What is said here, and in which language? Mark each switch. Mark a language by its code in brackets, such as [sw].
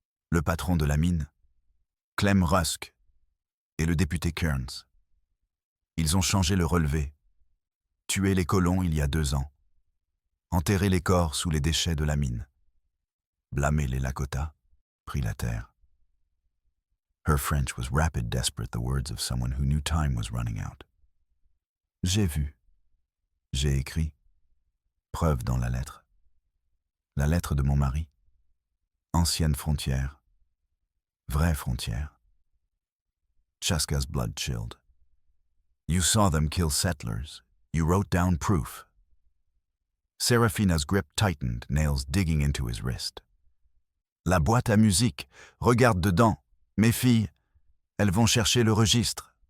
[fr] Le patron de la mine, Clem Rusk, et le député Kearns. Ils ont changé le relevé, tué les colons il y a 2 ans, enterré les corps sous les déchets de la mine, blâmé les Lakota, pris la terre. [en] Her French was rapid, desperate, the words of someone who knew time was running out. [fr] J'ai vu. J'ai écrit. Preuve dans la lettre. La lettre de mon mari. Ancienne frontière. Vraie frontière. [en] Chaska's blood chilled. You saw them kill settlers. You wrote down proof. Serafina's grip tightened, nails digging into his wrist. [fr] La boîte à musique. Regarde dedans. Mes filles, elles vont chercher le registre.